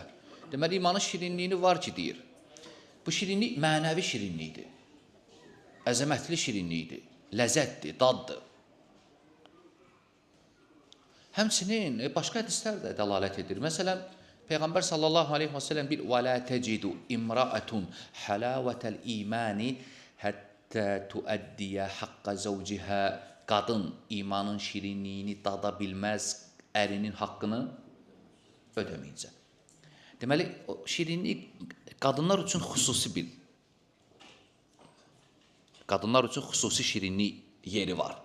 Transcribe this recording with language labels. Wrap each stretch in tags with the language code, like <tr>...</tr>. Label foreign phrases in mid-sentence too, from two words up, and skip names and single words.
<az>Deməli, imanın şirinliyini var ki, deyir. Bu şirinlik mənəvi şirinlikdir. Əzəmətli şirinlikdir, ləzzətdir, daddır. Həmçinin başqa hədislər də dəlalət edir. Məsələn, Peyğəmbər</az> <ar>صلى الله عليه وسلم bir وَلَا تَجِدُ اِمْرَأَةٌ حَلَاوَةَ الْإِيمَانِ حَتَّى تُؤَدِّيَ حَقَّ زَوْجِهَا.</ar> <az>Qadın imanın şirinliyini dada bilməz, ərinin haqqını ödəməyincə. Deməli, şirinlik qadınlar üçün xüsusi bir, qadınlar üçün xüsusi şirinlik yeri var.</az>